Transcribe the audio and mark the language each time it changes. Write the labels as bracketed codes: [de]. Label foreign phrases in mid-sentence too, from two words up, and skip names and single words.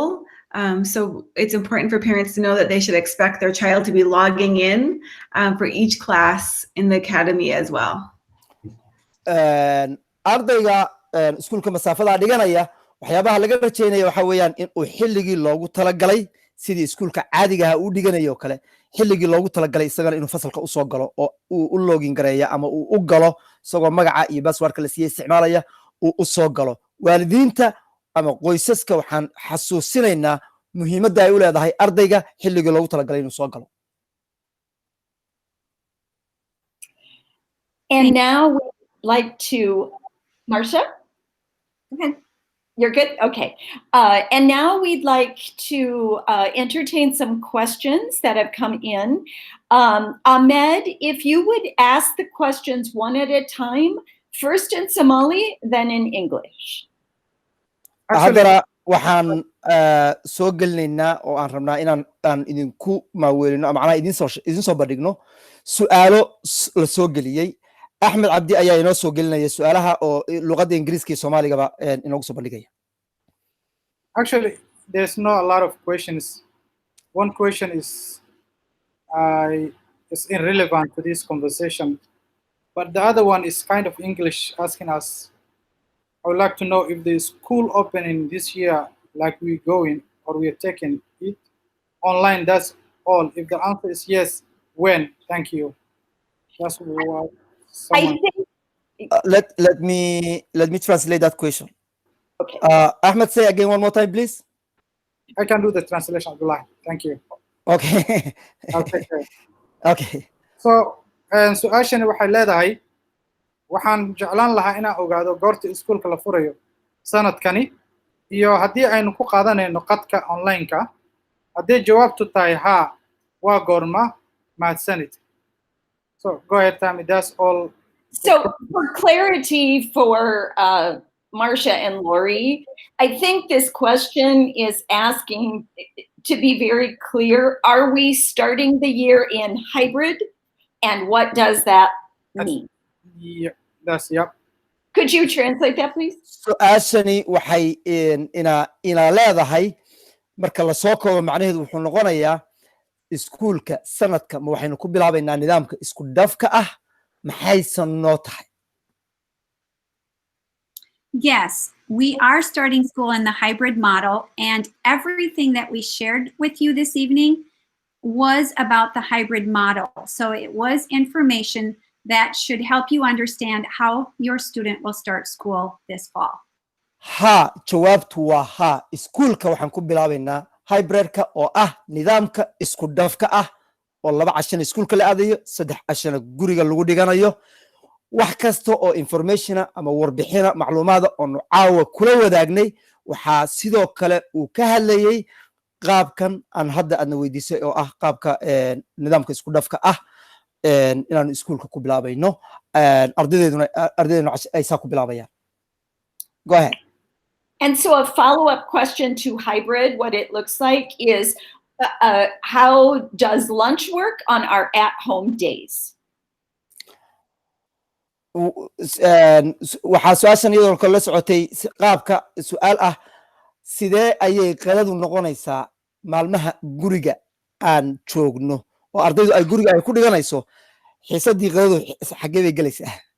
[en] So it's important for parents to know that they should expect their child to be logging in for each class in the academy as well. [so] Ardayga iskuulka masaafada dhiganaya waxyaabaha laga rajaynaya waxa weeyaan in uu xilligii loogu talagalay sidii iskuulka caadiga ah uu dhiganayo kale xilligii loogu talagalay isagana inuu fasalka u soo galo oo uu u login gareeya ama uu u galo isagoo magaca iyo passwordka la siiyay isticmaalaya uu u soo galo. Waalidiinta ama qoysaska waxaan xasuusinaynaa muhiimadda ay u leedahay ardayga xilligii loogu talagalay inuu soo galo. [en] And now we'd like to, Marcia? Okay. You're good? Okay. And now we'd like to entertain some questions that have come in. Ahmed, if you would ask the questions one at a time, first in Somali, then in English. [so] Hadara waxaan soo gelinaynaa oo aan rabnaa inaan idinku maaweelino macnaha idin soo bandhigno su'aalo la soo geliyey. Ahmed Cabdi ayaa inoo soo gelinaya su'aalaha oo luqadda Ingiriiska iyo Soomaaligaba inoogu soo bandhigaya. [en] Actually, there's not a lot of questions. One question is irrelevant to this conversation, but the other one is kind of English, asking us, I would like to know if the school opening this year, like we're going or we're taking it online, that's all. If the answer is yes, when? Thank you. That's what someone... Let me translate that question. Okay. Ahmed, say again one more time, please. I can do the translation of the line. Thank you. Okay. I'll take care. Okay. So, [so] su'aashani waxay leedahay waxaan jeclaan lahaa inaan ogaado goorta iskuulka la furayo sanadkani iyo haddii aynu ku qaadanayno qadka online-ka. haddii jawaabtu tahay haa, waa goorma? mahadsanid. [en] So go ahead, Tammy. That's all. So for clarity for Marcia and Lori, I think this question is asking to be very clear, are we starting the year in hybrid? And what does that mean? Yeah, that's, yep. Could you translate that, please? [so] su-aashani waxay ina leedahay marka la soo koobo macnaheedu wuxuu noqonayaa iskuulka sanadka ma waxaynu ku bilaabaynaa nidaamka isku dhafka ah maxaysan noo tahay? [en] Yes, we are starting school in the hybrid model, and everything that we shared with you this evening was about the hybrid model. So it was information that should help you understand how your student will start school this fall. [so] ها jawaabtu waa haa iskuulka waxaan ku bilaabaynaa hybridka oo ah nidaamka isku dhafka ah oo 2 cashan iskuulka la aadayo 3 cashan guriga lagu dhiganayo wax kasta oo information ama warbixina macluumaada oo caawa kula wadaagnay waxa sidoo kale uu ka hadlayay qaabkan aan hadda aadna weydiisay oo ah qaabka nidaamka isku dhafka ah inaan iskuulka ku bilaabayno ardadeeduna ay saa ku bilaabayaan. [en] Go ahead. And so a follow-up question to hybrid, what it looks like is how does lunch work on our at-home days? [so] waxaa su-aashan iyadoo kala socotay qaabka su-aal ah sidee ayay qadadu noqonaysaa maalmaha guriga aan joogno oo ardaydu ay guriga ay ku dhiganayso xiisadii qadadu xaggee bay gelaysaa?